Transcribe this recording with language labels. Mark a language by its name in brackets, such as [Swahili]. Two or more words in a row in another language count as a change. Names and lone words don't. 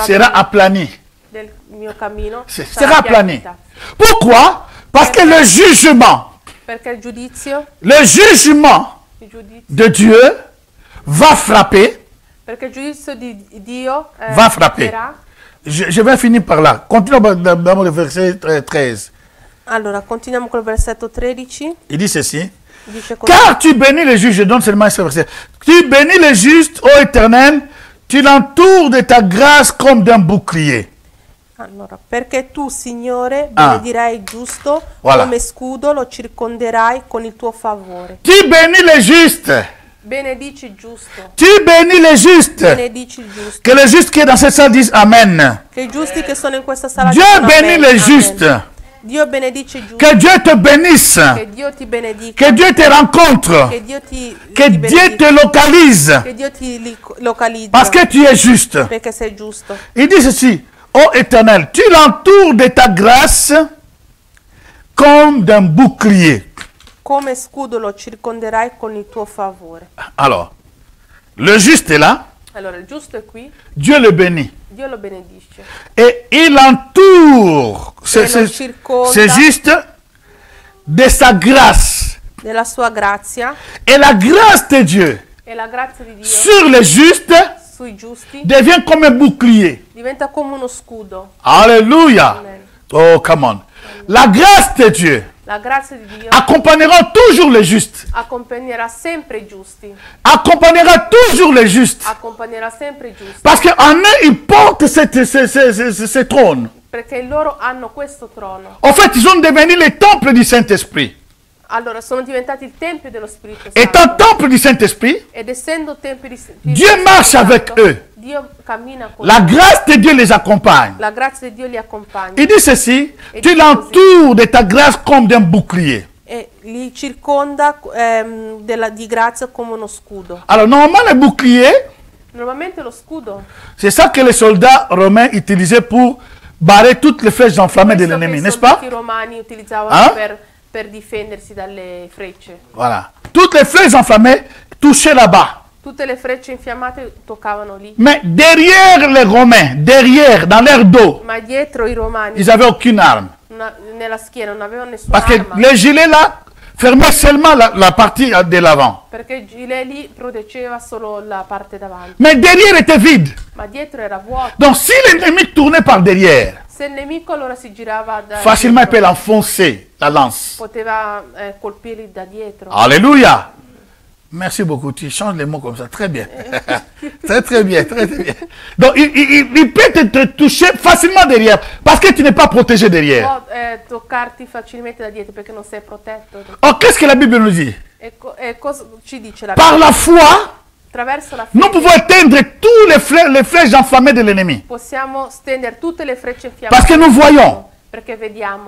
[French] sera aplani. [Italian] del mio cammino [French] Sera aplani. [Italian] pianeta. [French] Pourquoi? Parce que le jugement [Italian] Perché il giudizio [French] de Dieu va frapper. [Italian] perché il giudizio di Dio [French] Va frapper. [Italian] verrà. [French] Je vais finir par là. Continuons dans le verset 13. [Italian] Allora, continuiamo col versetto 13. [French] Il dit ceci. [Italian] Dice così. [French] Car tu bénis les justes, je donne seulement ce verset. Tu bénis les justes, ô Éternel, tu l'entoures de ta grâce comme d'un bouclier. [Italian] Allora, perché tu, Signore, benedirai il giusto, [French] Voilà. [Italian] come scudo lo circonderai con il tuo favore. [French] Tu bénis les justes. [Italian] Benedici il giusto. [French] Tu bénis les justes. [Italian] Benedici il giusto. [French] Que les justes qui est dans cette salle disent Amen. [Italian] Che i giusti che sono in questa sala [French] Dieu [Italian] dicano [French] bénit [Italian] amen, [French] les [Italian] amen. [French] justes. [Italian] Dio benedice i giusti. [French] Que Dieu te bénisse. [Italian] Che Dio ti benedica. [French] Que Dieu te rencontre. [Italian] Che Dio ti [French] Que [Italian] ti [French] Dieu [Italian] benedica. [French] te localise. [Italian] Che Dio ti localizza. [French] Parce que tu es juste. [Italian] Perché sei giusto. [French] Il dit ceci. Ô Éternel, tu l'entoures de ta grâce comme d'un bouclier. [Italian] Come scudo lo circonderai con il tuo favore. [French] Alors, le juste est là. [Italian] Allora, il giusto è qui. [French] Dieu le bénit. [Italian] Dio lo benedice. [French] Et il entoure c'est juste de sa grâce. [Italian] Della sua grazia. [French] Et la grâce de Dieu [Italian] E la grazia di Dio [French] sur les justes [Italian] sui giusti [French] devient comme un bouclier. [Italian] diventa come uno scudo. [French] Alléluia. [Italian] Amen. [English] Oh, come on. [French] La grâce de Dieu [Italian] La grazia di Dio [French] accompagnera toujours les justes. [Italian] accompagnerà sempre i giusti. [French] Accompagnera toujours les justes. [Italian] Accompagnerà sempre i giusti. [French] Parce qu'en eux, ils portent ce trône. [Italian] Perché loro hanno questo trono. [French] En fait, ils sont devenus les temples du Saint-Esprit. [Italian] Allora, sono diventati il tempio dello Spirito [French] Étant [Italian] Santo. [French] temple du Saint-Esprit, [Italian] Ed essendo tempio di Spirito [French] Dieu marche [Italian] Santo, [French] avec eux. [Italian] Dio cammina con [French] La [Italian] loro. [French] grâce de Dieu les accompagne. [Italian] La grazia di Dio li accompagna. [French] Il dit ceci, Et tu dit l'entoures de ta grâce comme d'un bouclier. [Italian] E li circonda di grazia come uno scudo. [French] Alors, normalement, le bouclier, [Italian] Normalmente lo scudo [French] c'est ça que les soldats romains utilisaient pour barrer toutes les flèches enflammées de [Italian] questo che [French] l'ennemi, [Italian] i [French] n'est-ce pas? [Italian] soldati romani utilizzavano [French] Ah? [Italian] per difendersi dalle frecce. [French] Voilà. Toutes les flèches enflammées touchaient là-bas. [Italian] Tutte le frecce infiammate toccavano lì. [French] Mais derrière les Romains, derrière, dans leur dos, [Italian] Ma dietro i romani, [French] ils n'avaient aucune arme. [Italian] nella schiena, non avevano nessuna [French] Parce que [Italian] arma. [French] les gilets là fermaient seulement la partie de l'avant. [Italian] Perché il gilet lì proteggeva solo la parte davanti. [French] Mais derrière était vide. [Italian] Ma dietro era vuoto. [French] Donc si l'ennemi tournait par derrière, [Italian] Se il nemico allora si girava da [French] facilement il peut [Italian] dietro, [French] l'enfoncer, la lance. [Italian] poteva colpirli da dietro. [French] Alléluia. Merci beaucoup. Tu changes les mots comme ça. Très bien. très bien. Très bien. Donc il peut te toucher facilement derrière parce que tu n'es pas protégé derrière. [Italian] Può toccarti facilmente da dietro perché non sei protetto. [French] Or, qu'est-ce que la Bible nous dit? [Italian] E cosa ci dice la [French] Par [Italian] Bibbia? [French] la foi, [Italian] Attraverso la [French] nous [Italian] fede [French] pouvons éteindre tous les flèches enflammées de l'ennemi. [Italian] possiamo stendere tutte le frecce [French] Parce que [Italian] infiammate. [French] nous voyons. [Italian] Perché vediamo.